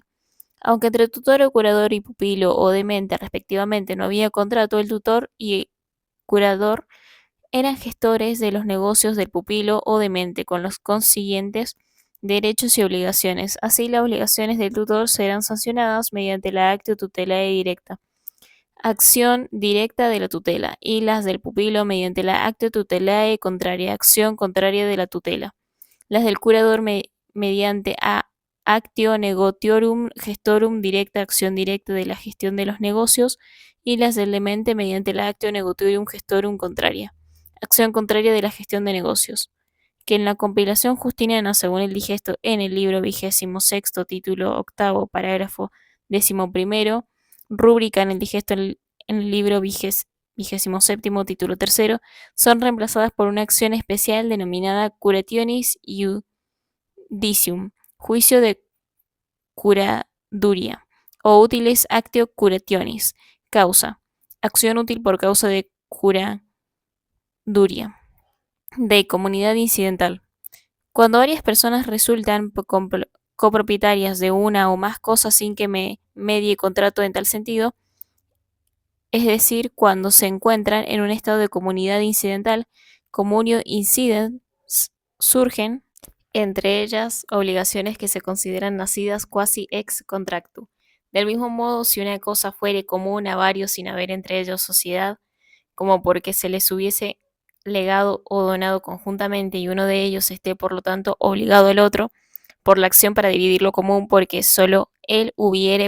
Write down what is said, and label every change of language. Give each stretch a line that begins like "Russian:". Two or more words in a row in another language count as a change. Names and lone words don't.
Spanish: Aunque entre tutor o curador y pupilo o demente respectivamente no había contrato, el tutor y curador eran gestores de los negocios del pupilo o demente, con los consiguientes derechos y obligaciones. Así, las obligaciones del tutor serán sancionadas mediante la
Latin: actio tutelae directa,
Spanish: acción directa de la tutela, y las del pupilo mediante la
Latin: actio tutelae contraria,
Spanish: acción contraria de la tutela. Las del curador mediante
Latin: actio negotiorum gestorum directa,
Spanish: acción directa de la gestión de los negocios, y las del demente mediante
Latin: la actio negotiorum gestorum contraria,
Spanish: acción contraria de la gestión de negocios, que en la compilación justiniana, según el digesto en el libro 26º, título 8º, parágrafo 11º, rúbrica en el digesto en el libro 27º, título 3º, son reemplazadas por una acción especial denominada
Latin: curationis iudicium,
Spanish: juicio de curaduria, o
Latin: utilis actio curationis,
Spanish: causa, acción útil por causa de curaduria, de comunidad incidental. Cuando varias personas resultan copropietarias de una o más cosas sin que medie contrato en tal sentido, es decir, cuando se encuentran en un estado de comunidad incidental,
Latin: comunio incidens,
Spanish: surgen entre ellas obligaciones que se consideran nacidas
Latin: quasi ex contractu.
Spanish: Del mismo modo, si una cosa fuere común a varios sin haber entre ellos sociedad, como porque se les hubiese legado o donado conjuntamente y uno de ellos esté por lo tanto obligado al otro por la acción para dividir lo común porque solo él hubiere